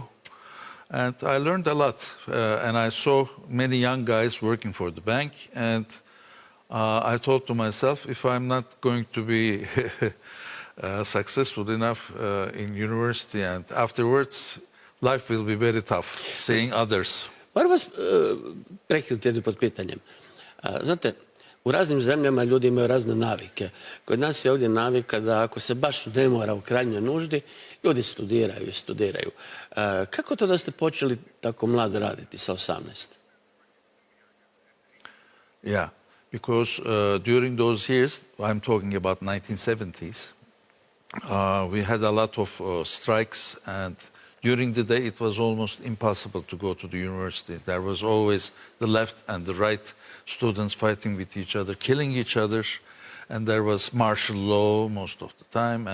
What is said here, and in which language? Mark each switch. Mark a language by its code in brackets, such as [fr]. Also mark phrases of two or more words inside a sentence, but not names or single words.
[en] And I learned a lot, and I saw many young guys working for the bank, and I thought to myself, if I'm not going to be successful enough in university and afterwards, life will be very tough, seeing others. [bs] Moram vas prekinuti jednim pod pitanjem. Znate, u raznim zemljama ljudi imaju razne navike. Kod nas je ovdje navika da ako se baš ne mora u krajnjoj nuždi, ljudi studiraju i studiraju. Kako to da ste počeli tako mlad raditi sa 18? [en] Yeah, because during those years, I'm talking about 1970s, we had a lot of strikes, and during the day it was almost impossible to go to the university. There was always the left and the right students fighting with each other, killing each other, and there was martial law most of the time.